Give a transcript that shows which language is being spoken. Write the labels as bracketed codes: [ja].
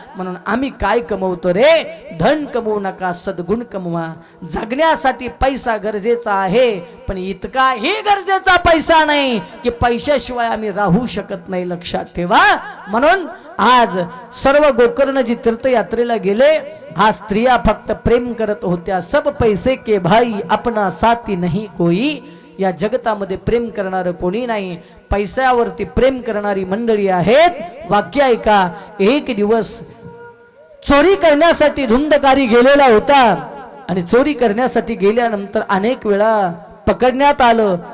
[mr] म्हणून आम्ही काय कमवतो रे? धन कमवू नका, सद्गुण कमवा. जगण्यासाठी पैसा गरजेचा आहे, पण इतकाही गरजेचा पैसा नाही की पैशाशिवाय आम्ही राहू शकत नाही. लक्षात ठेवा. म्हणून आज सर्व गोकर्णजी तीर्थयात्रेला गेले. हा स्त्रिया फक्त प्रेम करत होत्या. [hi] सब पैसे के भाई अपना साथी नहीं कोई. [mr] या जगतामध्ये प्रेम करणारं कोणी नाही, पैशावरती प्रेम करणारी मंडळी आहेत. वाक्य ऐका. एक दिवस चोरी करण्यासाठी धुंदकारी गेलेला होता आणि चोरी करण्यासाठी गेल्यानंतर अनेक वेळा पकडण्यात आलं.